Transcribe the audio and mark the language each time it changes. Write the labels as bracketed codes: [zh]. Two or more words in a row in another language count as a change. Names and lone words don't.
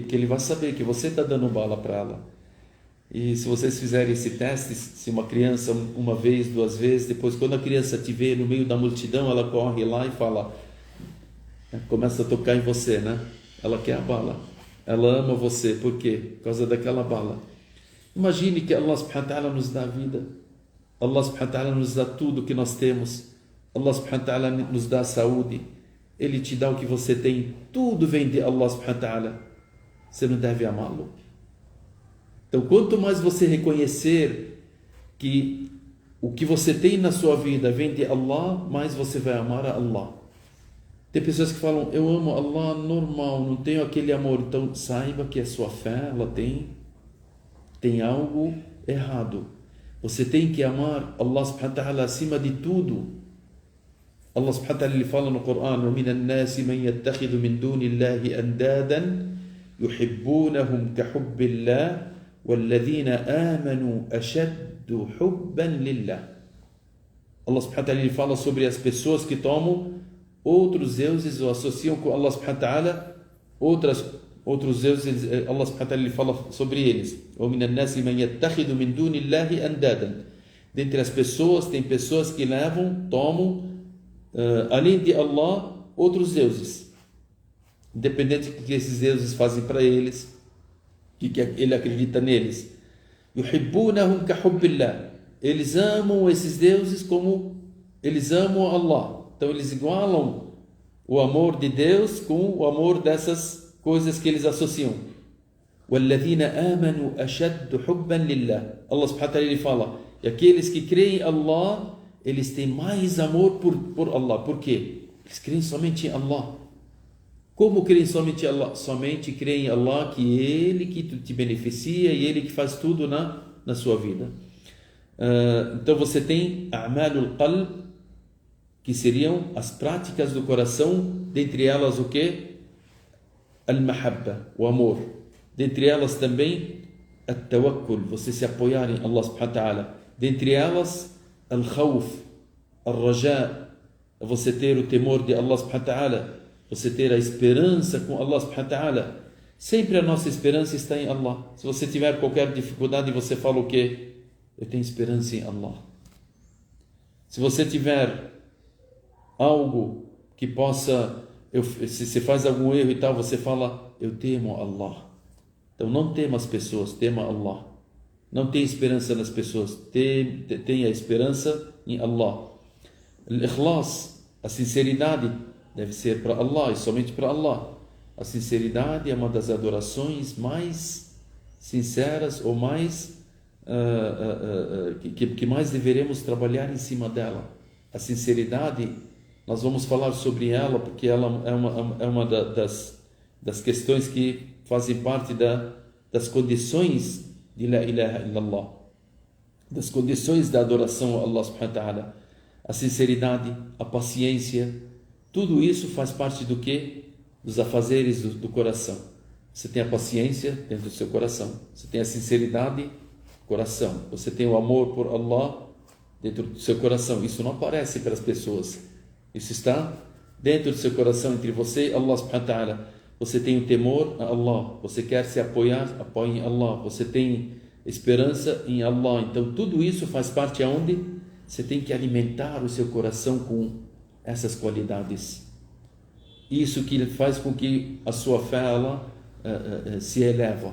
[pt] Porque ele vai saber que você está dando bala para ela. E se vocês fizerem esse teste, se uma criança uma vez, duas vezes, depois quando a criança te vê no meio da multidão, ela corre lá e fala, começa a tocar em você, né? Ela quer a bala, ela ama você, por quê? Por causa daquela bala. Imagine que [ar] الله سبحانه وتعالى [pt] nos dá a vida, [ar] الله سبحانه وتعالى [pt] nos dá tudo que nós temos, [ar] الله سبحانه وتعالى [pt] nos dá a saúde, Ele te dá o que você tem, tudo vem de [ar] الله سبحانه وتعالى, [pt] você não deve amá-lo. Então, quanto mais você reconhecer que o que você tem na sua vida vem de Allah, mais você vai amar a Allah. Tem pessoas que falam, eu amo Allah normal, não tenho aquele amor. Então, saiba que a sua fé, ela tem algo errado. Você tem que amar [ar] الله سبحانه وتعالى [pt] acima de tudo. [ar] الله سبحانه وتعالى [pt] ele fala no Coran, [ar] وَمِنَ النَّاسِ مَنْ يَتَّخِذُ مِنْ دُونِ اللَّهِ أَنْدَادًا يُحِبُّونَهُمْ كَحُبِّ اللَّهِ وَالَّذِينَ آمَنُوا أَشَدُّ حُبًّا لِلَّهِ. الله سبحانه وتعالى [pt] ele fala sobre as pessoas que tomam outros deuses ou associam com [ar] الله سبحانه وتعالى [pt] outros deuses. [ar] الله سبحانه وتعالى [pt] ele fala sobre eles. [ar] وَمِنَ النَّاسِ مَنْ يَتَّخِذُ مِنْ دُونِ اللَّهِ أَنْدَادًا. [pt] Dentre as pessoas, tem pessoas que tomam além de Allah outros deuses, independente do que esses deuses fazem para eles, que ele acredita neles. [ar] يُحِبُّونَهُمْ كَحُبِّ اللَّهِ. [pt] Eles amam esses deuses como eles amam Allah. Então eles igualam o amor de Deus com o amor dessas coisas que eles associam. [ar] وَالَّذِينَ آمَنُوا أَشَدُّ حُبًّا لِلَّهِ. الله سبحانه وتعالى [pt] ele fala, e aqueles que creem em Allah, eles têm mais amor por Allah. Por quê? Eles creem somente em Allah. Como creem somente em Allah? Somente creem em Allah, que Ele que te beneficia e Ele que faz tudo na sua vida. Então você tem [ar] أعمال القلب, [pt] que seriam as práticas do coração, dentre elas o que? Al-mahabba, o amor. Dentre elas também at-tawakkul, você se apoiar em [ar] الله سبحانه وتعالى. [pt] Dentre elas al-khawf, al-raja, é você ter o temor de [ar] الله سبحانه وتعالى, [pt] você ter a esperança com [ar] الله سبحانه وتعالى. [pt] Sempre a nossa esperança está em Allah. Se você tiver qualquer dificuldade, você fala o quê? Eu tenho esperança em Allah. Se você tiver algo que possa, se você faz algum erro e tal, você fala, eu temo Allah. Então não tema as pessoas, tema Allah. Não tenha esperança nas pessoas, tenha esperança em Allah. Al-ikhlas, a sinceridade, deve ser para Allah e somente para Allah. A sinceridade é uma das adorações mais sinceras ou mais que mais deveremos trabalhar em cima dela. A sinceridade, nós vamos falar sobre ela porque ela é uma das questões que fazem parte das condições de [ar] لا إله إلا الله, [pt] das condições da adoração a [ar] الله سبحانه وتعالى. [pt] A sinceridade, a paciência, tudo isso faz parte do que? Dos afazeres do coração. Você tem a paciência dentro do seu coração, você tem a sinceridade, coração, você tem o amor por Allah dentro do seu coração. Isso não aparece para as pessoas, isso está dentro do seu coração, entre você e [ar] الله سبحانه وتعالى. [pt] Você tem o temor a Allah, você quer se apoiar, apoie em Allah, você tem esperança em Allah. Então tudo isso faz parte aonde? Você tem que alimentar o seu coração com essas qualidades. Isso que faz com que a sua fé se eleva.